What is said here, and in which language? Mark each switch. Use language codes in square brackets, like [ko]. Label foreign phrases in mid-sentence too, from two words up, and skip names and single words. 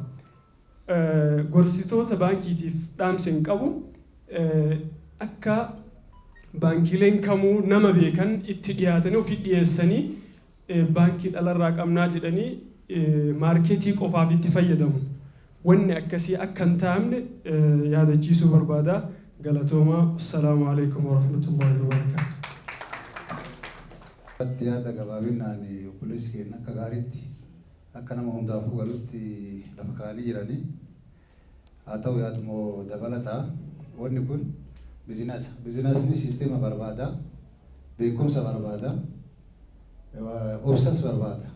[om] Gorsitoota baankiitiif dhaamsin qabu akka baankiileen kamuu nama beekan itti dhiyaatanii ofii dhiyeessanii baankii dhalarraa qabnaa jedhanii maarkeetii qofaaf itti fayyadamu. Wanni akkasii akka hin taane yaadachiisuu barbaada. Galatooma. [ar] السلام عليكم ورحمة الله وبركاته. [om] Yaada gabaabinaan obboleessi keenya akka gaariitti akka nama hundaafuu galutti lafa kaa'anii jiranii. Haa ta'u yaadumoo dabalataa wanni kun bizinasa. Bizinasni siisteema barbaada, beekumsa barbaada, obsas barbaada.